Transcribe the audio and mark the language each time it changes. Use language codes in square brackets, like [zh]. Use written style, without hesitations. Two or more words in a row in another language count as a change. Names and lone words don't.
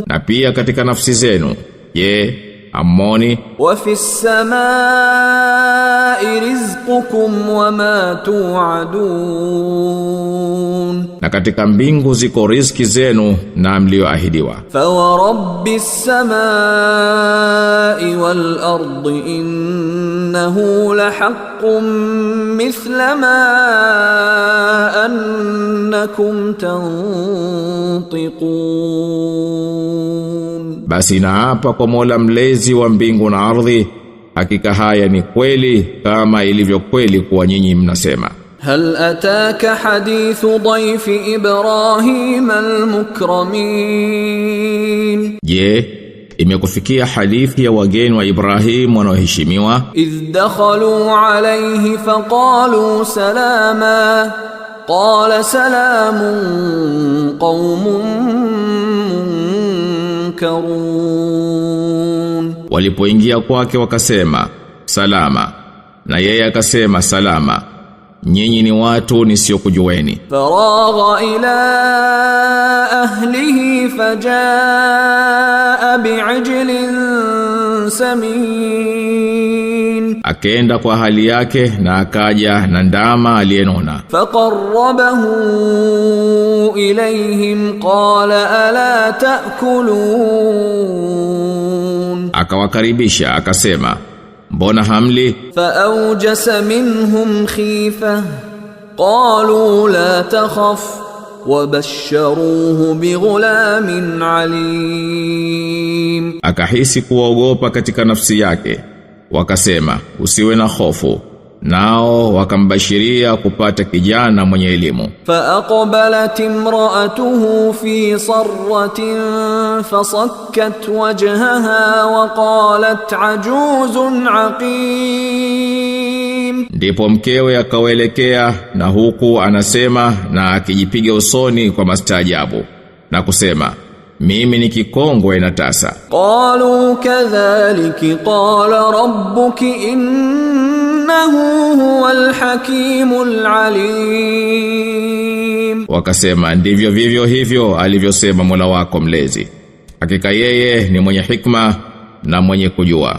[sw] Na pia katika nafsi zenu, je, amoni? [ar] وفي السماء رزقكم وما توعدون. [sw] Na katika mbingu ziko riziki zenu na mlioahidiwa. [ar] فورب السماء والأرض إنه لحق مثل ما أنكم تنطقون. [sw] Basi naapa kwa Mola mlezi wa mbingu na ardhi, hakika haya ni kweli kama ilivyo kweli kwa nyinyi mnasema. [ar] هل أتاك حديث ضيف إبراهيم المكرمين؟ [sw] Je, imekufikia hadithi ya wageni wa Ibrahim wanaoheshimiwa? [ar] إذ دخلوا عليه فقالوا سلاما قال سلام قوم منكرون. [sw] Walipoingia kwake wakasema salama, na yeye akasema salama, nyinyi ni watu nisiokujueni. [ar] فرغ إلى أهله فجاء بعجل سمين. [sw] Akaenda kwa hali yake na akaja na ndama aliyenona. [ar] فقربه إليهم قال ألا تأكلون. [sw] Akawakaribisha akasema, mbona hamli? [ar] فأوجس منهم خيفة قالوا لا تخف وبشروه بغلام عليم. [sw] Akahisi kuogopa katika nafsi yake, wakasema usiwe na hofu, nao wakambashiria kupata kijana mwenye elimu. [ar] فأقبلت امرأته في صرة فصكت وجهها وقالت عجوز عقيم. [sw] Ndipo mkewe akawaelekea na huku anasema na akijipiga usoni kwa mastaajabu na kusema, mimi ni kikongwe na tasa. [ar] قالوا كذلك قال ربك إنه هو الحكيم العليم. [sw] Wakasema ndivyo vivyo hivyo alivyosema Mola wako mlezi, hakika yeye ni mwenye hikma na mwenye kujua.